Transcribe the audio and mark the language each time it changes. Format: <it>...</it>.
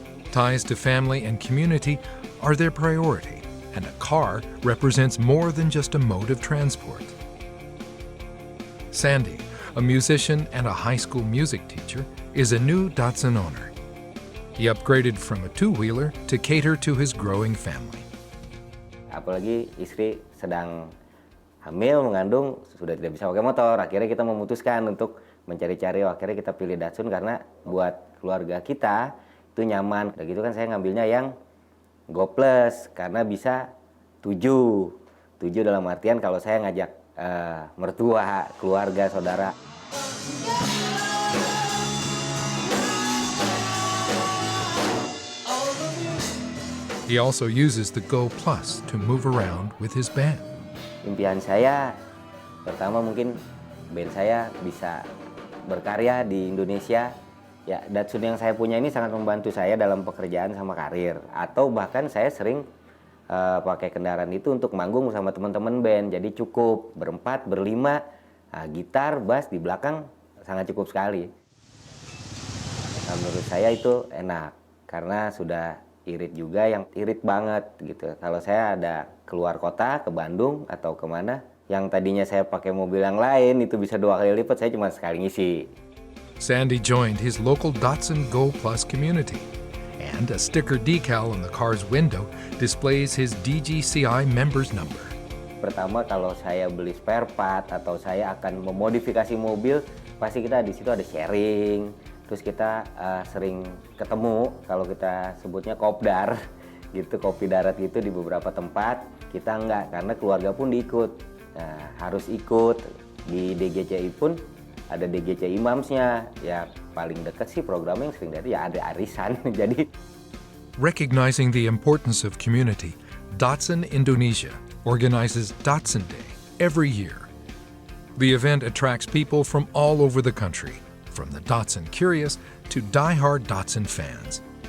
<en>Ties to family and community are their priority, and a car represents more than just a mode of transport. Sandy, a musician and a high school music teacher, is a new Datsun owner. He upgraded from a two-wheeler to cater to his growing family.</en> <id>Apalagi istri sedang hamil, mengandung, sudah tidak bisa pakai motor. Akhirnya kita memutuskan untuk mencari-cari, akhirnya kita pilih Datsun karena buat keluarga kita itu nyaman. Udah gitu kan saya ngambilnya yang Go Plus karena bisa 7 dalam artian kalau saya ngajak mertua, keluarga, saudara.</id> <en>He also uses the Go Plus to move around with his band.</en> <id>Impian saya pertama mungkin band saya bisa berkarya di Indonesia. Ya, Datsun yang saya punya ini sangat membantu saya dalam pekerjaan sama karir. Atau bahkan saya sering pakai kendaraan itu untuk manggung sama teman-teman band. Jadi cukup berempat, berlima, gitar, bass di belakang sangat cukup sekali. Nah, menurut saya itu enak karena sudah irit juga, yang irit banget gitu. Kalau saya ada keluar kota ke Bandung atau kemana, yang tadinya saya pakai mobil yang lain itu bisa 2 kali lipat, saya cuma sekali ngisi.</id> <en>Sandy joined his local Datsun Go Plus community, and a sticker decal on the car's window displays his DGCI members number.</en> <id>Pertama, kalau saya beli spare part atau saya akan memodifikasi mobil, pasti kita di situ ada sharing. Terus kita sering ketemu, kalau kita sebutnya kopdar, gitu, kopi darat gitu di beberapa tempat. Kita enggak, karena keluarga pun diikut. Nah, harus ikut. Di DGCI pun ada DGCI Imamsnya. Ya paling dekat sih programnya yang sering dari ya ada arisan. Jadi</id> <en>Recognizing the importance of community, Datsun Indonesia organizes Datsun Day every year. The event attracts people from all over the country, from the Datsun curious to die-hard Datsun fans.</en>